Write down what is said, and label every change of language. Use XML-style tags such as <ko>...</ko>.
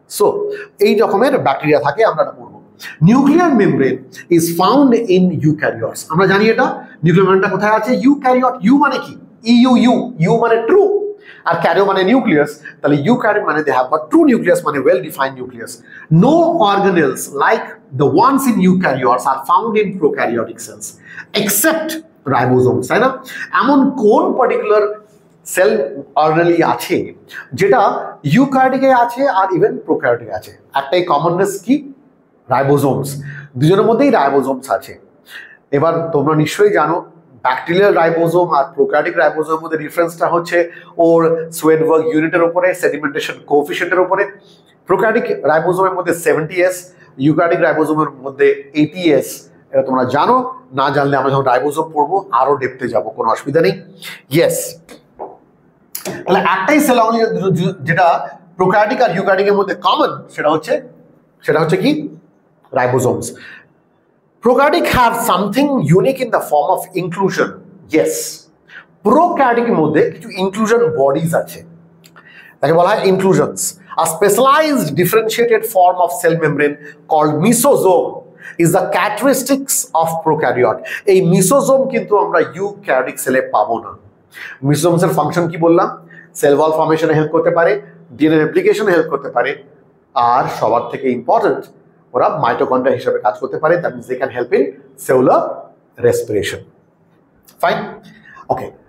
<bn>So এই রকমের bacteria থাকে, আমরা এটা পড়বো।</bn> <en>Nuclear membrane is found in eukaryotes.</en> <bn>আমরা জানি এটা নিউক্লিয়ার মেমব্রেনটা কোথায় আছে? ইউক্যারিওট। ইউ মানে কি? ইউ মানে ট্রু, আর ক্যারিও মানে নিউক্লিয়াস। তাহলে ইউক্যারিওট মানে</bn> <en>they have got true nucleus,</en> <bn>মানে well defined nucleus.</bn> <en>no organelles like the ones in eukaryotes are found in prokaryotic cells except ribosomes,</en> <bn>তাই না? এমন কোন পার্টিকুলার সেল অর্গানেলি আছে যেটা ইউক্যারিওটিকে আছে আর ইভেন প্রোক্যারিওটিকে আছে। একটাই কমননেস কি, রাইবোজোমস। দুজনের মধ্যেই রাইবোজোমস আছে। এবার তোমরা নিশ্চয়ই জানো ব্যাকটেরিয়াল রাইবোজোম আর প্রোক্যারিওটিক রাইবোজোমের মধ্যে ডিফারেন্সটা হচ্ছে ওর সোয়েডবার্গ ইউনিটের উপরে, সেডিমেন্টেশন কোএফিসিয়েন্টের উপরে। প্রোক্যারিওটিক রাইবোজোমের মধ্যে 70s, ইউক্যারিওটিক রাইবোজোমের মধ্যে 80s। এটা তোমরা জানো, না জানলে আমরা যখন রাইবোজোম পড়বো আরো ডেপথে যাবো, কোনো অসুবিধা নেই। ইয়েস, তাহলে একটাই সেল যেটা প্রোক্যারিওটিক আর ইউক্যারিওটিকের মধ্যে কমন, সেটা হচ্ছে কি, রাইবোজোমস।</bn> <en>Prokaryotic have something unique in the form of inclusion.</en> <bn>Yes, prokaryotic এর মধ্যে কিছু inclusion bodies আছে, তাকে বলা হয় inclusions.</bn> <en>A specialized differentiated form of cell membrane called mesosome is the characteristics of prokaryote.</en> <bn>এই mesosome কিন্তু আমরা eukaryotic সেলে পাবো না। mesosomes এর ফাংশন কি বললাম? সেল ওয়াল ফর্মেশনে হেল্প করতে পারে, ডিএনএ রেপ্লিকেশনে হেল্প করতে পারে, আর সবার থেকে ইম্পর্টেন্ট ওরা মাইটোকন্ড্রিয়া হিসেবে কাজ করতে পারে।</bn> <en>That means they can help in cellular respiration. Fine, okay.</en>